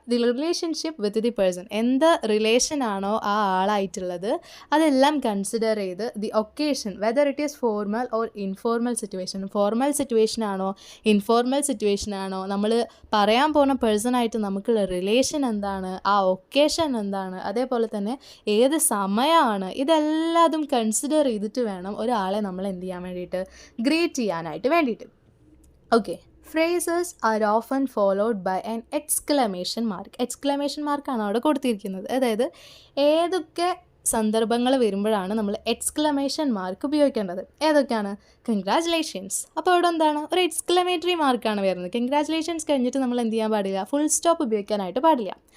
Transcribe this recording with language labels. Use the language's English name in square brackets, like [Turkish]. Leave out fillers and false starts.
[English] the relationship with the person, [Malayalam] എന്ത് റിലേഷനാണോ ആ ആളായിട്ടുള്ളത് അതെല്ലാം കൺസിഡർ ചെയ്ത് [English] the occasion, whether it is formal or informal situation, [Malayalam] formal situation ആണോ informal situation ആണോ, നമ്മൾ പറയാൻ പോകുന്ന പേഴ്സണായിട്ട് നമുക്കുള്ള റിലേഷൻ എന്താണ്, ആ ഒക്കേഷൻ എന്താണ്, അതേപോലെ തന്നെ ഏത് സമയമാണ്, ഇതെല്ലാതും കൺസിഡർ ചെയ്തിട്ട് വേണം ഒരാളെ നമ്മൾ എന്ത് ചെയ്യാൻ വേണ്ടിയിട്ട്, ഗ്രേറ്റ് ചെയ്യാനായിട്ട് വേണ്ടിയിട്ട്. Okay. [English] Phrases are often followed by an exclamation mark. [Malayalam] Exclamation മാർക്കാണ് അവിടെ കൊടുത്തിരിക്കുന്നത്. അതായത് ഏതൊക്കെ സന്ദർഭങ്ങൾ വരുമ്പോഴാണ് നമ്മൾ എക്സ്ക്ലമേഷൻ മാർക്ക് ഉപയോഗിക്കേണ്ടത്. ഏതൊക്കെയാണ്? കൺഗ്രാജുലേഷൻസ്. അപ്പോൾ അവിടെ എന്താണ്, ഒരു എക്സ്ക്ലമേറ്ററി മാർക്കാണ് വരുന്നത്. കൺഗ്രാജുലേഷൻസ് കഴിഞ്ഞിട്ട് നമ്മൾ എന്ത് ചെയ്യാൻ പാടില്ല, ഫുൾ സ്റ്റോപ്പ് ഉപയോഗിക്കാനായിട്ട് പാടില്ല.